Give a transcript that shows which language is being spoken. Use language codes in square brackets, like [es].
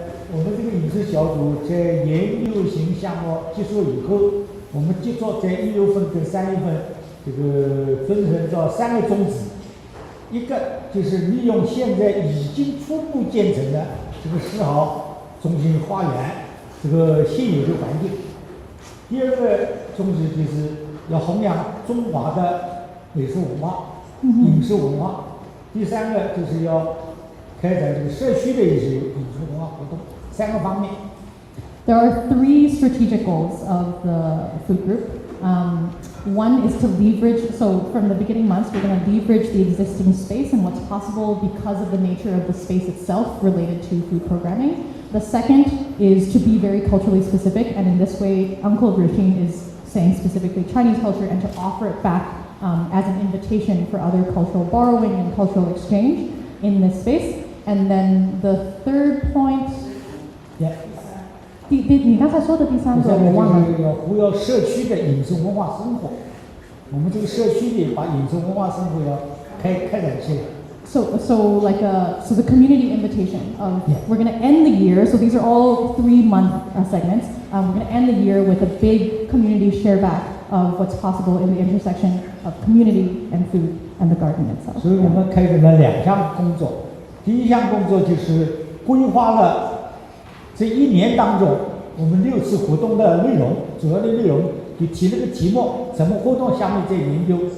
[zh] 我们这个饮食小组在研究型项目结束以后，我们接着在1月份跟3月份这个遵循着3个宗旨，一个就是利用现在已经初步建成的这个10号中心花园这个现有的环境。第二个宗旨就是要弘扬中华的美食文化、饮食文化。第三个就是要开展这个社区的一些饮食文化活动，3个方面。 [en] There are 3 strategic goals of the food group. One is to leverage, so from the beginning months, we're going to leverage the existing space and what's possible because of the nature of the space itself related to food programming. The second is to be very culturally specific, and in this way, Uncle Ruxing is saying specifically Chinese culture, and to offer it back as an invitation for other cultural borrowing and cultural exchange in this space. And then the third point, [zh] 你刚才说的第三个我忘了。要呼吁社区的饮食文化生活，我们这个社区里把饮食文化生活要开展起来。 [en] So the community invitation of we're going to end the year. So these are all 3-month segments. We're going to end the year with a big community share back of what's possible in the intersection of community and food and the garden itself. [zh] 所以我们开展了2项工作。第一项工作就是规划了这1年当中我们6次活动的内容，主要的内容就提了个题目，什么活动下面在研究。